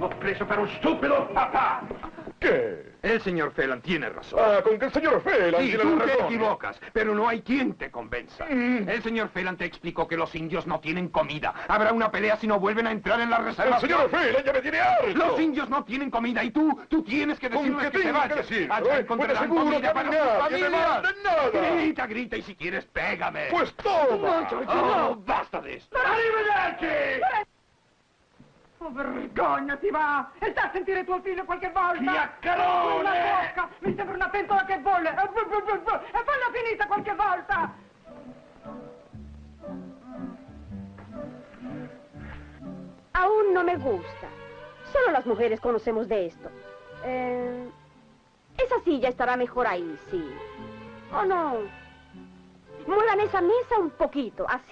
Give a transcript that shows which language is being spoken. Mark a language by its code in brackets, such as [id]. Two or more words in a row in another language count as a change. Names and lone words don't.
[it] preso per un stupido papà. [es] ¿Qué? El señor Phelan tiene razón. Ah, con que el señor Phelan Sí, tiene tú la te razón. equivocas, pero no hay quien te convenza. El señor Phelan te explicó que los indios no tienen comida. Habrá una pelea si no vuelven a entrar en la reserva. El señor Phelan ya me tiene harto. Los indios no tienen comida y tú tienes que ¿Con decirles qué que se tengo que vayan. decirlo, Allá eh? encontrarán Pues seguro comida que para nadie sus me familias. manda nada. Grita, grita y si quieres, pégame. Pues toma. Oh, basta de esto. [it] Arrivederci! Oh, vergognati, va! E sta a sentire tuo figlio qualche volta! Chiacchierone! La bocca! Mi sembra una pentola che bolle! E falla finita qualche volta! [es] Aún no me gusta. Solo las mujeres conocemos de esto. Esa silla estará mejor ahí, sí. ¿O no? Muevan esa mesa un poquito, así.